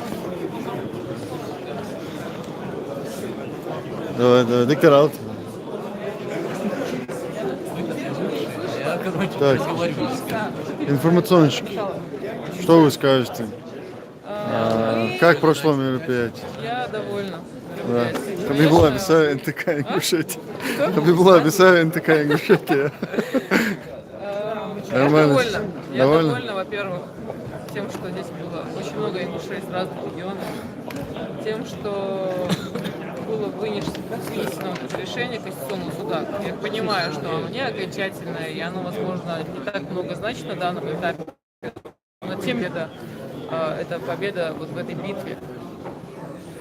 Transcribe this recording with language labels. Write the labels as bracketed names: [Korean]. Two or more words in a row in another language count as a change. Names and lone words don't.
[Russian] Давай, диктор аут. Так, информационщик, что вы скажете? Как прошло мероприятие? Я довольна. Да. Хабибула Бисара НТК Ингушетия. Хабибула Бисара НТК Ингушетия. Я довольна. Я довольна, во-первых, тем, что здесь было очень много ингушей из разных регионов, тем, что было вынесено решение Конституционного суда. Я понимаю, что оно не окончательное, и оно, возможно, не так много значит на данном этапе, но тем не менее, это победа вот в этой битве.